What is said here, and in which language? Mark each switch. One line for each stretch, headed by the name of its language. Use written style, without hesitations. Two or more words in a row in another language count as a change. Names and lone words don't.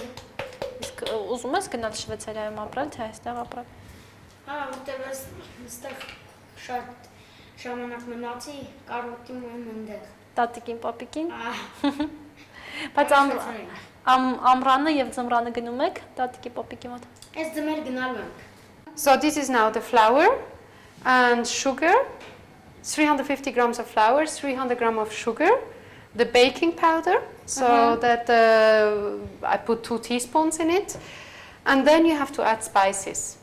Armenian: Իսկ ուզում ես գնալ Շվեյցարիայում ապրել, թե այստեղ ապրել։ Որտեղ այստեղ շատ ժամանակ մնացի, կարոտում եմ այնտեղ։ Տատիկին, պապիկին։ Բայց ամռանը եւ ձմռանը գնում եք տատիկի, պապիկի մոտ։ Այս ձմեր գնալու ենք։
English: So this is now the flour and sugar, 350 grams of flour, 300 grams of sugar, the baking powder, so that I put 2 teaspoons in it, and then you have to add spices.